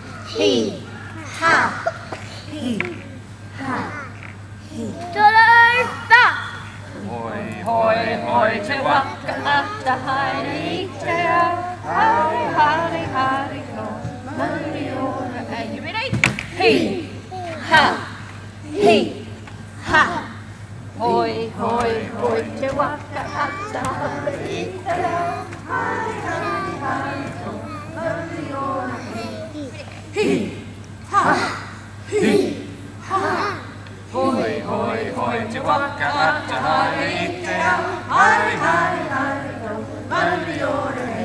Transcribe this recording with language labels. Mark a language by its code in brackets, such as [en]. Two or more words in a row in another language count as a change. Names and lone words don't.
[mi] Hi, ha, hi, ha, hi. Tolofa. Hoi, hoi, hoi, te waka ata haere i te ao. Haere, haere, haere, ho. Mauri ora e. [en] You ready? Hi, ha, hi, ha. [mi] Hoi, hoi, hoi, te waka ata haere i te ao. Haere, haere, haere, ho. Mauri ora e. Hi, ha, hi, ha. Hoi, hoi, hoi, te waka ata haere i te ao. Haere, haere, haere, ho. Mauri ora e.